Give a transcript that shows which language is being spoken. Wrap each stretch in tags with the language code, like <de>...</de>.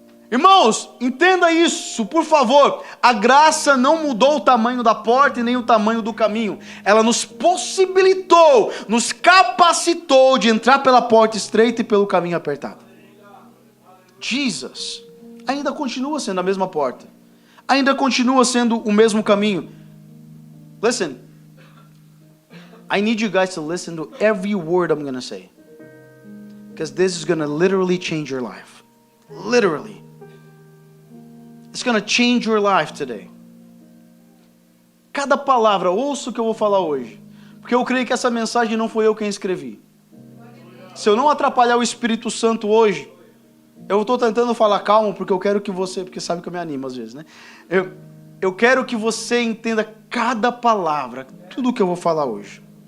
<pt>Irmãos, entenda isso, por favor. A graça não mudou o tamanho da porta e nem o tamanho do caminho. Ela nos possibilitou, nos capacitou de entrar pela porta estreita e pelo caminho apertado. Jesus ainda continua sendo a mesma porta, ainda continua sendo o mesmo caminho.</pt> <en>Listen, I need you guys to listen to every word I'm going to say, because this is going to literally change your life. Literally. It's going to change your life today.</en> <pt>Cada palavra, ouça o que eu vou falar hoje, porque eu creio que essa mensagem não foi eu quem escrevi. Se eu não atrapalhar o Espírito Santo hoje, eu estou tentando falar calmo, porque eu quero que você, porque sabe que eu me animo às vezes, né? Eu quero que você entenda cada palavra, tudo o que eu vou falar hoje.</pt>